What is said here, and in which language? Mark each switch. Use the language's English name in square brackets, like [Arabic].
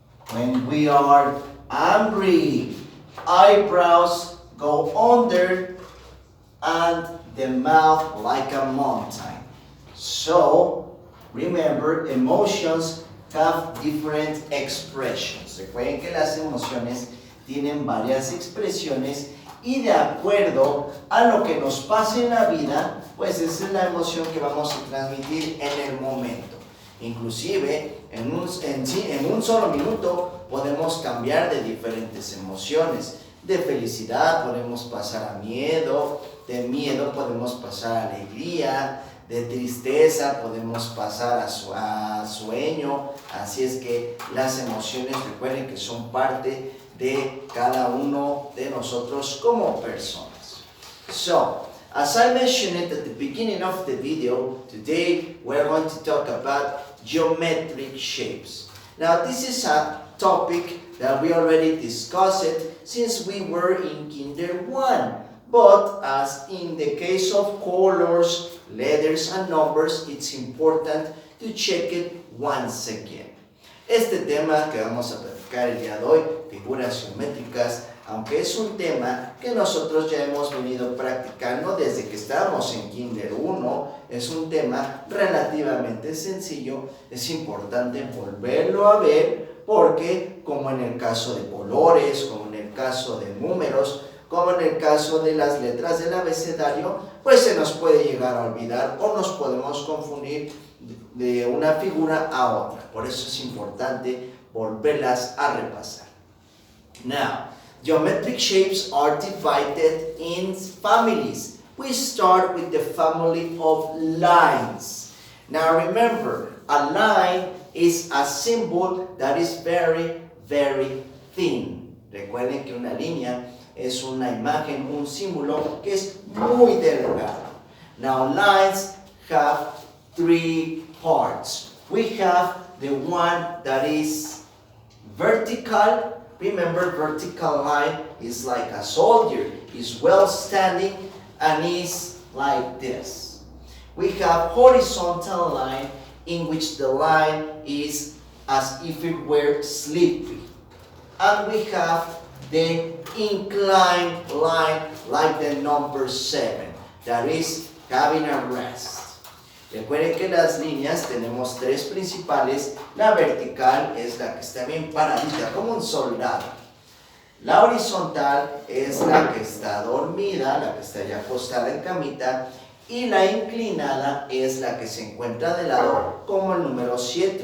[English] When we are angry, eyebrows go under and the mouth like a mountain. So, remember, emotions have different expressions. [Spanish] Recuerden que las emociones tienen varias expresiones y de acuerdo a lo que nos pase en la vida, pues esa es la emoción que vamos a transmitir en el momento. Inclusive, en un solo minuto podemos cambiar de diferentes emociones. De felicidad podemos pasar a miedo, de miedo podemos pasar a alegría, de tristeza podemos pasar a sueño. Así es que las emociones, recuerden que son parte de cada uno de nosotros como personas. [English] So, as I mentioned it at the beginning of the video, today we're going to talk about geometric shapes. Now, this is a topic that we already discussed since we were in Kinder 1. But as in the case of colors, letters, and numbers, it's important to check it once again. [Spanish] Este tema que vamos a platicar el día de hoy, figuras geométricas, aunque es un tema que nosotros ya hemos venido practicando desde que estábamos en Kinder 1, es un tema relativamente sencillo, es importante volverlo a ver porque, como en el caso de colores, como en el caso de números, como en el caso de las letras del abecedario, pues se nos puede llegar a olvidar o nos podemos confundir de una figura a otra. Por eso es importante volverlas a repasar. [English] Now, geometric shapes are divided in families. We start with the family of lines. Now remember, a line is a symbol that is very, very thin. [Spanish] Recuerden que una línea es una imagen, un símbolo que es muy delgado. [English] Now, lines have three parts. We have the one that is vertical. Remember, vertical line is like a soldier. Is well standing and is like this. We have horizontal line in which the line is as if it were slippery. And we have the inclined line like the number 7, that is having a rest. [Spanish] Recuerden que las líneas tenemos tres principales. La vertical es la que está bien paradita como un soldado. La horizontal es la que está dormida, la que está ya acostada en camita. Y la inclinada es la que se encuentra de lado como el número 7.